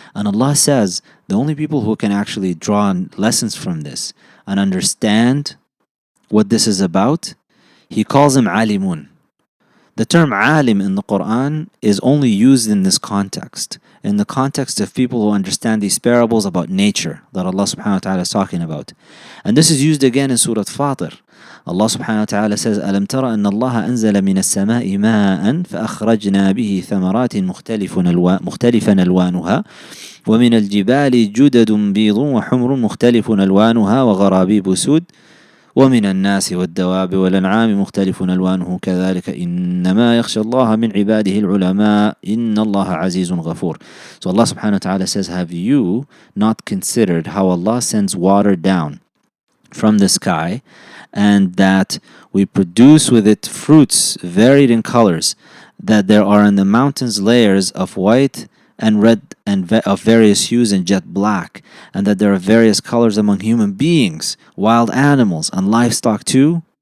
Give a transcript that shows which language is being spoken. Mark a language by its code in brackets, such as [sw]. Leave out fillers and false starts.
[en] And Allah says the only people who can actually draw lessons from this and understand what this is about, He calls them alimun. The term alim in the Quran is only used in this context, in the context of people who understand these parables about nature that Allah subhanahu wa ta'ala is talking about. And this is used again in Surah Fatir. [ar] Allah subhanahu wa ta'ala says, أَلَمْ تَرَ أَنَّ اللَّهَ أَنزَلَ مِنَ السَّمَاءِ مَاءً فَأَخْرَجْنَا بِهِ ثَمَرَاتٍ مختلفا ألوانها ومن الجبال جدد بيض وحمر مختلف ألوانها وغرابيب سود ومن الناس والدواب والأنعام مختلف ألوانه كذلك إنما يخشى الله من عباده العلماء إن الله عزيز غفور. [en] So Allah subhanahu wa ta'ala says, have you not considered how Allah sends water down from the sky, and that we produce with it fruits varied in colors, that there are in the mountains layers of white and red and of various hues and jet black, and that there are various colors among human beings, wild animals, and livestock too?